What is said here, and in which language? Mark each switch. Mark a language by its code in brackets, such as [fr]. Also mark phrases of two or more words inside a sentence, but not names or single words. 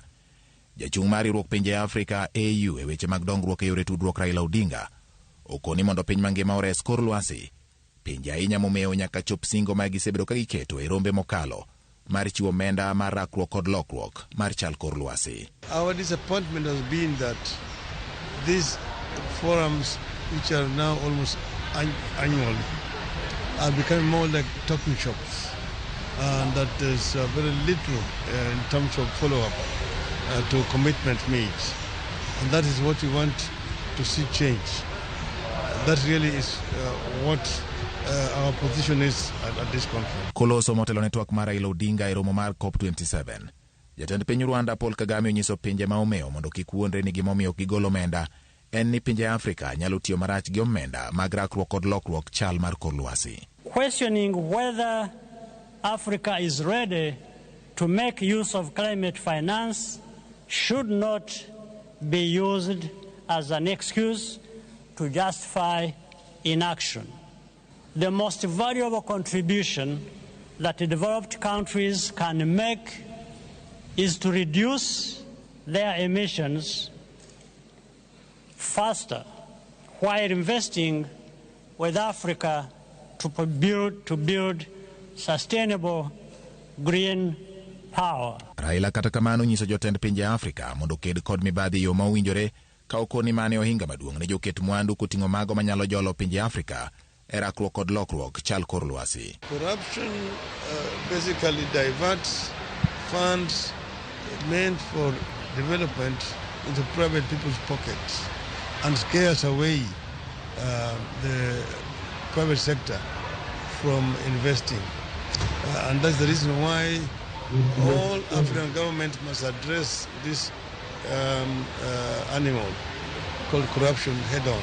[luo] Jachung' mar riwruok pinje Afrika AU e weche mag dongruok e yore tudruok Raila Odinga okoni mondo piny mangima ores kor lwasi. Pinje ahinya momeo nyaka chop singo ma gisebedo ka giketo e rombe mokalo mar chiwo omenda mar rakruok kod lokruok mar chal kor lwasi. [en] Our disappointment has been that these forums, which are now almost annual, are becoming more like talking shops, and that there's very little in terms of follow-up to commitment made. And that is what we want to see change. That really is what our position is at this conference. [luo] Koloso motelo ne twak mar Raila Odinga e romo mar COP27. Jatend piny Rwanda Paul Kagame onyiso pinje ma omeo mondo kik wuondre ni gimomiyo gigolo omenda en ni pinje Afrika nyalo tiyo marach gi omenda mag rakruok kod lokruok chal mar kor lwasi. [en] Questioning whether Africa is ready to make use of climate finance should not be used as an excuse to justify inaction. The most valuable contribution that the developed countries can make is to reduce their emissions faster while investing with Africa to build sustainable green power. [luo] Raila kata kamano nyiso jotend pinje Afrika mondo ked kod mibadhi yo mawinjore ka okoni mane ohinga maduong' ne joket mwandu kuting'o mago manyalo jolo pinje Afrika e rakruok kod lokruok chal kor lwasi. [en] Corruption basically diverts funds meant for development into private people's pockets and scares away the private sector from investing. And that's the reason why all African governments must address this animal called corruption head on.